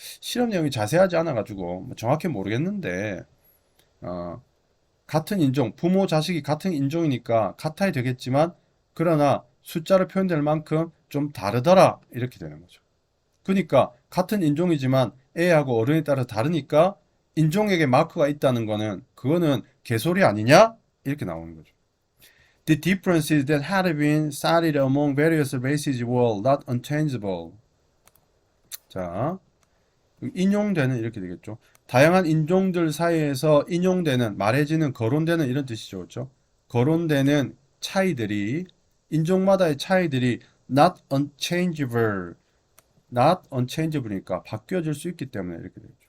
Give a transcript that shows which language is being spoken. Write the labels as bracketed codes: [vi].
[ko] 실험 내용이 자세하지 않아가지고 뭐 정확히 모르겠는데 어, 같은 인종, 부모 자식이 같은 인종이니까 같아야 되겠지만 그러나 숫자로 표현될 만큼 좀 다르더라 이렇게 되는 거죠. 그러니까 같은 인종이지만 애하고 어른에 따라 다르니까 인종에게 마크가 있다는 거는 그거는 개소리 아니냐? 이렇게 나오는 거죠. [en] The differences that had been studied among various races were not unchangeable. [ko] 자, 인용되는 이렇게 되겠죠. 다양한 인종들 사이에서 인용되는, 말해지는, 거론되는 이런 뜻이죠. 그렇죠? 거론되는 차이들이 인종마다의 차이들이 [en] not unchangeable, [ko] not unchangeable니까 바뀌어질 수 있기 때문에 이렇게 되죠.